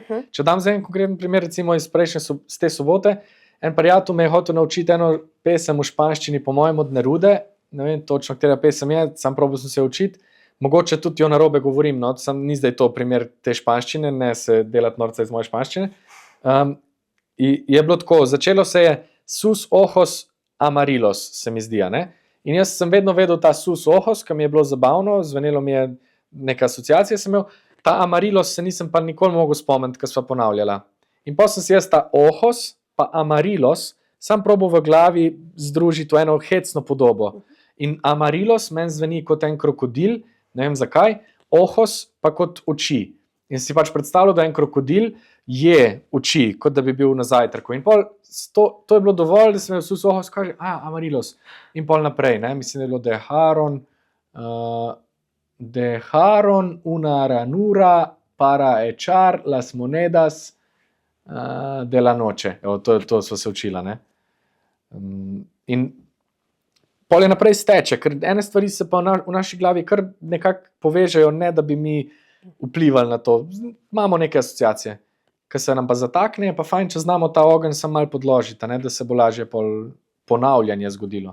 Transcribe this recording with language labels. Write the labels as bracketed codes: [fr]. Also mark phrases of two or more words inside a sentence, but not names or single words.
[sl] Če dam za en konkreten primer, recimo iz z te sobote, en prijatelj me je hotel naučiti eno pesem v španščini, po mojem od Nerude, ne vem točno, katera pesem je, sam probal sem se učiti, mogoče tudi jo narobe govorim, no, sam ni zdaj to primer te španščine, ne se delati norca iz moje španščine. Je bilo tako, začelo se je [es] sus ojos amarillos, [sl] se mi zdi, ne? In jaz sem vedno vedel ta [es] sus ojos, [sl] ki mi je bilo zabavno, zvenelo mi je neka asociacija sem imel, ta amarillos se nisem pa nikoli mogel spomniti, ko sva ponavljala. In potem sem si jaz ta ojos pa amarillos sam probal v glavi združiti v eno hecno podobo. In amarillos meni zveni kot en krokodil, ne vem zakaj, ojos pa kot oči. In si pač predstavljal, da en krokodil je oči, kot da bi bil na zajtrku. In pol to je bilo dovolj, da sem imel [es] sus ojos, [sl] kaže, amarillos. In pol naprej, ne, mislim, da je bilo [es] dejaron una ranura para echar las monedas de la noche. [sl] Evo, to so se učila, ne. In pol je naprej steče, ker ene stvari se pa v naši glavi kar nekako povežejo, ne da bi mi vplivali na to. Imamo neke asociacije, ki se nam pa zatakne, pa fajn, če znamo ta ogenj samo malo podložiti, ne, da se bo lažje ponavljanje zgodilo.